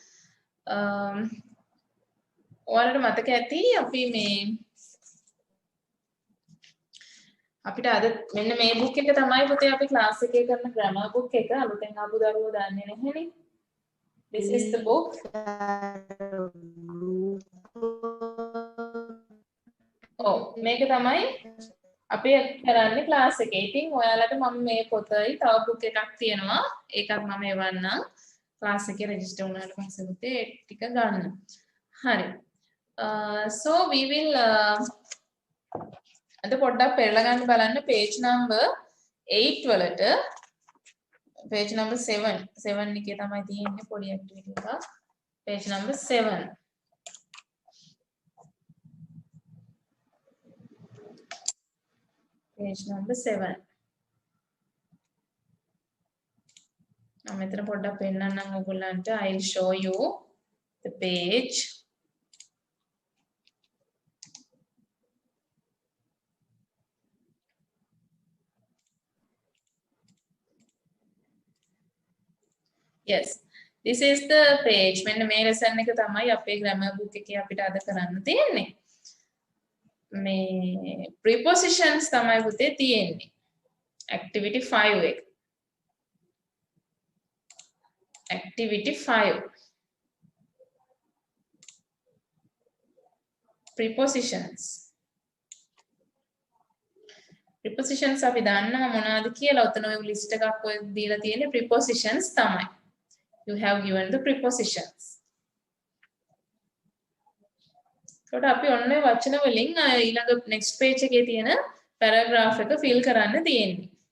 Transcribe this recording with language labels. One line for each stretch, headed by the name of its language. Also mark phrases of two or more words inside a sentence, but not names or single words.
Sinhala: ඔයාලට මතක ඇති අපි මේ අපිට අද මෙන්න මේ book එක තමයි පුතේ අපි class එකේ කරන
English: grammar book
Sinhala: එක අලුතෙන් ආපු දරුවෝ දන්නේ නැහැනේ
English: this is the book
Sinhala: ඔව් මේක තමයි අපි කරන්නේ class එකේ ඉතින් ඔයාලට මම මේ පොතයි තව book එකක් තියෙනවා ඒකත් මම එවන්නම් class එකේ register වුණාට පස්සේ පුතේ ඒක ටික ගන්න හරි
English: so we will
Sinhala: අද පොඩ්ඩක් පෙරලා ගන්න බලන්න
English: page number 8
Sinhala: වලට
English: page number 7
Sinhala: එකේ තමයි තියෙන්නේ පොඩි activity එකක්
English: page number 7 page number 7
Sinhala: මම මෙතන පොඩ්ඩක් පෙන්නන්නම් ඔයගොල්ලන්ට
English: I'll show you the page yes this is the page
Sinhala: මෙන්න මේ lesson එක තමයි අපේ
English: grammar book
Sinhala: එකේ අපිට අද කරන්න තියෙන්නේ මේ prepositions තමයි පුතේ තියෙන්නේ activity 5 එක
English: activity 5 prepositions
Sinhala: අපි දන්නවා මොනවද කියලා උතන ඔය list එකක් ඔය දීලා තියෙන්නේ prepositions තමයි
English: you have given the prepositions.
Sinhala: So අපි ඔන්න වචන වලින් ඊළඟ
English: next page
Sinhala: එකේ තියෙන paragraph එක fill කරන්න තියෙන්නේ.